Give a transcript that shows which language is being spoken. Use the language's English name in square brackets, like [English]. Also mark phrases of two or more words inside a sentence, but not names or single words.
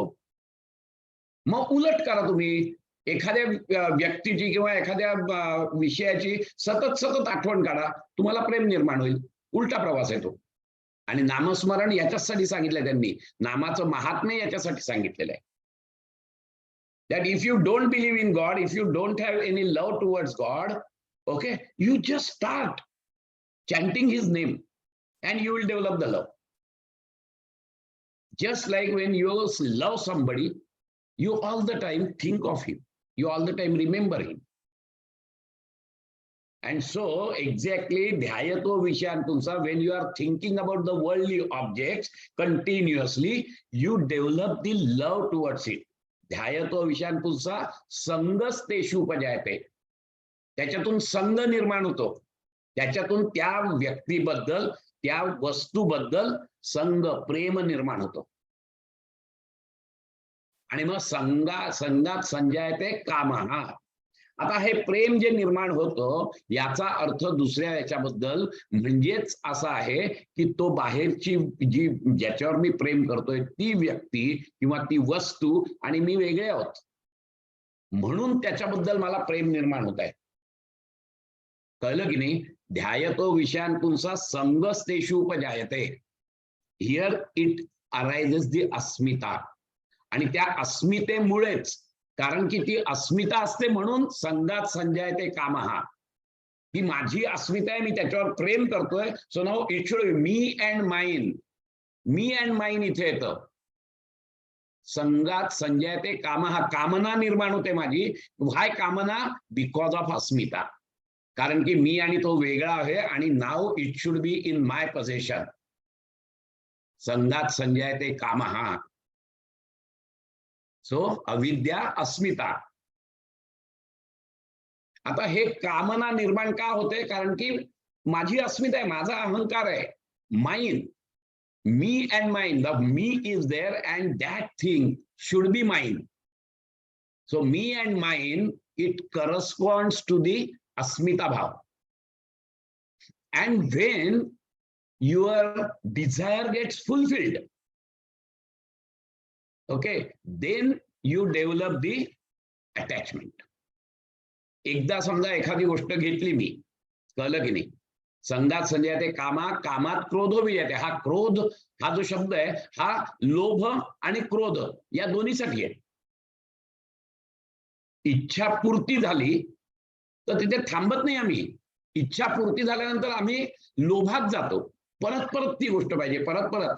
[Marathi] मग उलट करा तुम्ही, एखाद्या व्यक्तीची किंवा एखाद्या विषयाची सतत सतत आठवण काढा, तुम्हाला प्रेम निर्माण होईल. उलटा प्रवास आहे तो. आणि नामस्मरण याच्यासाठी सांगितलंय त्यांनी, नामाचं महात्म्य याच्यासाठी सांगितलेलं आहे. [English] That if you don't believe in God, if you don't have any love towards God, okay, you just start chanting his name and you will develop the love. Just like when you love somebody, you all the time think of him, you all the time remember him. And so exactly [Sanskrit] ध्यायतो विषयांपुंसा, [English] when you are thinking about the worldly objects continuously, you develop the love towards it. [Sanskrit] ध्यायतो विषयांपुंसा संगस्तेषु उपजायते. [Marathi] त्याच्यातून संग निर्माण होतो, त्याच्यातून त्या व्यक्तीबद्दल त्या वस्तूबद्दल संग प्रेम निर्माण होतो. आणि मग [Sanskrit] संगात संजायते कामः. [Marathi] आता हे प्रेम जे निर्माण होतं याचा अर्थ दुसऱ्या याच्याबद्दल म्हणजेच असा आहे की तो बाहेरची जी ज्याच्यावर मी प्रेम करतोय ती व्यक्ती किंवा ती वस्तू आणि मी वेगळे आहोत, म्हणून त्याच्याबद्दल मला प्रेम निर्माण होत आहे. कळलं की नाही? [Sanskrit] ध्यायतो विषयांपुंसा संगस्तेषु उपजायते. [English] here it arises the अस्मिता. [Marathi] आणि त्या अस्मितेमुळेच, कारण की ती अस्मिता असते म्हणून [Sanskrit] संगात संजायते कामः. [Marathi] ही माझी अस्मिता आहे, मी त्याच्यावर प्रेम करतोय. [English] so now it should me and mine. me and mine [Marathi] इथे येतं. [Sanskrit] संगात संजायते कामः, [Marathi] कामना निर्माण होते माझी. [English] why कामना? because of अस्मिता. [Marathi] कारण की मी आणि तो वेगळा आहे आणि [English] now it should be in my possession. [Sanskrit] संगात संजायते कामः. सो अविद्या अस्मिता. [Marathi] आता हे कामना निर्माण का होते? कारण की माझी अस्मिता आहे, माझा अहंकार आहे. [English] mine, me and mine, the me is there and that thing should be mine. so me and mine, it corresponds to the [Sanskrit] अस्मिता भाव. [English] and when your desire gets fulfilled, okay, then you develop the attachment. [Marathi] एकदा समजा एखादी गोष्ट घेतली मी, कळलं की नाही, [Sanskrit] संगात संजयते कामा, कामात क्रोधो विजयते. [Marathi] हा क्रोध हा जो शब्द आहे हा लोभ आणि क्रोध या दोन्हीसाठी आहे. इच्छा पूर्ती झाली तर तिथे थांबत नाही आम्ही. इच्छा पूर्ती झाल्यानंतर आम्ही लोभात जातो, परत परत ती गोष्ट पाहिजे, परत परत.